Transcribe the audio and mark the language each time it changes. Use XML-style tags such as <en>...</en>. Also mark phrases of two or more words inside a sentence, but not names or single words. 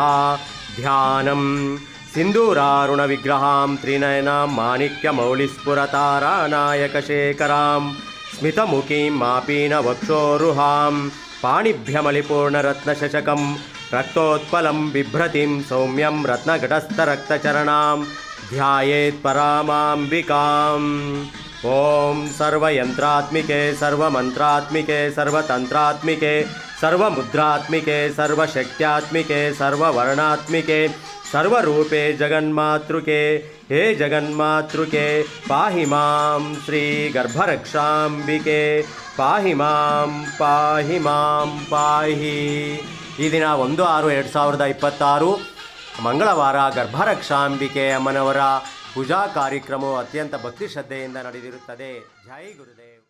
<sa>ಧ್ಯಾನಂ ಸಿಂಧೂರಾರುಣ ವಿಗ್ರಹಾಂ ತ್ರಿನಯನಾಂ ಮಾಣಿಕ್ಯ ಮೌಳಿಸ್ಫುರತಾರಾನಾಯಕಶೇಖರಾಂ ಸ್ಮಿತಮುಖೀಂ ಮಾಪೀನ ವಕ್ಷೋರುಹಾಂ ಪಾಣಿಭ್ಯಮಲಿಪೂರ್ಣರತ್ನಶಶಕಂ ರಕ್ತೋತ್ಪಲಂ ಬಿಭ್ರತಿಂ ಸೌಮ್ಯಂ ರತ್ನಘಟಸ್ಥರಕ್ತಚರಣಾಂ ಧ್ಯಾಯೇತ್ ಪರಾಮಾಂಬಿಕಾಂ. ಓಂ ಸರ್ವಯಂತ್ರಾತ್ಮಿಕೆ ಸರ್ವಮಂತ್ರಾತ್ಮಿಕೆ ಸರ್ವತಂತ್ರಾತ್ಮಿಕೆ ಸರ್ವಮುದ್ರಾತ್ಮಿಕೆ ಸರ್ವಶಕ್ತ್ಯಾತ್ಮಿಕೆ ಸರ್ವವರ್ಣಾತ್ಮಿಕೆ ಸರ್ವರೂಪೇ ಜಗನ್ಮಾತೃಕೆ ಹೇ ಜಗನ್ಮಾತೃಕೆ ಪಾಹಿ ಮಾಂ ಶ್ರೀ ಗರ್ಭರಕ್ಷಾಂಬಿಕೆ ಪಾಹಿ ಮಾಂ ಪಾಹಿ ಮಾಂ ಪಾಹಿ.</sa> <kn>ಈ ದಿನ 1/6/2026 ಮಂಗಳವಾರ ಗರ್ಭರಕ್ಷಾಂಬಿಕೆ ಅಮ್ಮನವರ ಪೂಜಾ ಕಾರ್ಯಕ್ರಮವು ಅತ್ಯಂತ ಭಕ್ತಿ ಶ್ರದ್ಧೆಯಿಂದ ನಡೆದಿರುತ್ತದೆ. ಜೈ ಗುರುದೇವ್.</kn>